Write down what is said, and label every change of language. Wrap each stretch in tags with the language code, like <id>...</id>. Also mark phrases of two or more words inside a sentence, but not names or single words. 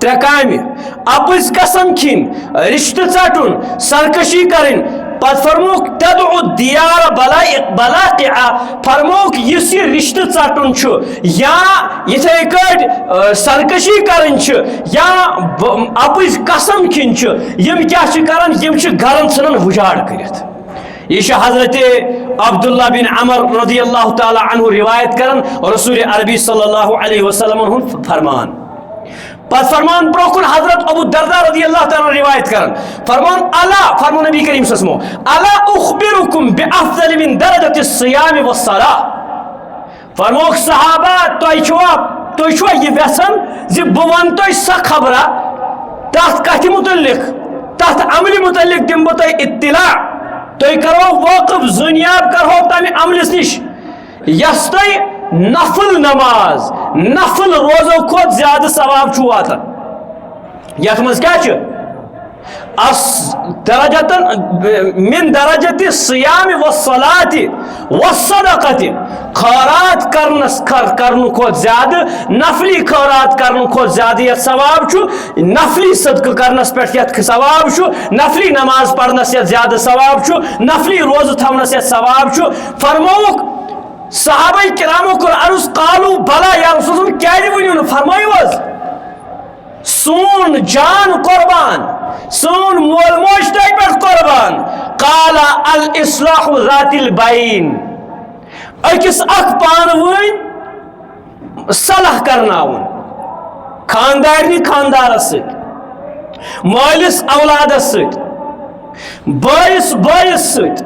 <ks>ترے کامہِ اپٕز قسم کھیٚنۍ رشتہٕ ژٹُن سرکشی کرٕنۍ پتہٕ فرموک</ks> <ar>تدعو دیار بلاقع</ar> <ks>فرموک یُس یہِ رشتہٕ ژٹُن چھُ یا یِتھے کٲٹھۍ سرکشی کرٕنۍ چھِ یا اپٕز قسم کھیٚنۍ چھِ یِم کیاہ چھِ کران یِم چھِ گرن ژھٕنان وُجاڑ کٔرِتھ یہ چھُ حضرت عبداللہ بن عمر</ks> <ar>رضی اللہ تعالیٰ عنہ</ar> <ks>روایت کران رسول عربی</ks> <ar>صلی اللہ علیہ</ar> <ks>وسلم ہُنٛد فرمان پس فرمان بروکن حضرت ابو الدرداء</ks> <ar>رضی اللہ تعالیٰ</ar> <ks>روایت کرن فرمان الا فرمان نبی کریم</ks> <ar>صلی اللہ علیہ وسلم الا اخبرکم بافضل من درجة الصیام والصلاة</ar> <ks>فرموک صحابہ تُہۍ چھوا یہ ویژھان زِ بہٕ ونہٕ تۄہہِ سۄ خبرا تتھ کتھِ متعلق تتھ عملہِ متعلق دِمہٕ بہٕ تۄہہِ اطلاع تُہۍ کرو واقف زُنیاب کرہو تمہِ عملس نش یس تۄہہِ نفل نماز نفل روزو کھوت زیادہ ثواب چھُ واتان یتھ منٛز کیاہ چھُ</ks> <ar>من درجة الصیام والصلاة والصدقة</ar> <ks>خیرات کرن کھوت زیادہ نفلی خیرات کرن کھوت زیادہ یتھ ثواب چھُ نفلی صدقہ کرنس پٮ۪ٹھ یتھ ثواب چھُ نفلی نماز پرنس یتھ زیادہ ثواب چھُ نفلی روزٕ تھاونس یتھ ثواب چھُ فرمووُکھ صحابہ کرامو کور عرض</ks> <ar>قالو بلا یا رسول اللہ</ar> <ks>کیا ونیو فرمائیو حظ سون جان قربان سون مول موج تہ پہ قربان</ks> <ar>قال الاصلاح ذات البین</ar> <ks>اکس اخ پانوین صلح کرناون خاندارنی خاندارس ست مالس اولادس ست بٲیس بٲیس ست</ks>